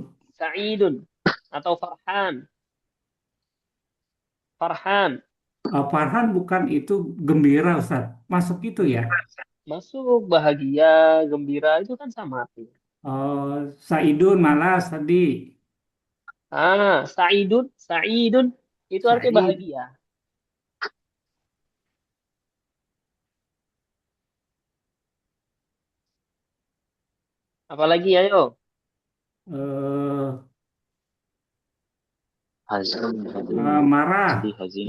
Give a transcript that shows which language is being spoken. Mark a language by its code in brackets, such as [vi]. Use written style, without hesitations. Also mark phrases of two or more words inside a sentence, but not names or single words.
[ar] Sa'idun. Atau Farhan. Farhan. [id] Farhan bukan itu gembira Ustadz. Masuk itu ya. Masuk bahagia, gembira itu kan sama artinya. Saidun malas tadi. Ah, [ar] Sa'idun, Sa'idun [id] itu artinya Said. bahagia. Apalagi ayo. eh, [ar] Hazin, hazin, [id] Marah. sedih, hazin.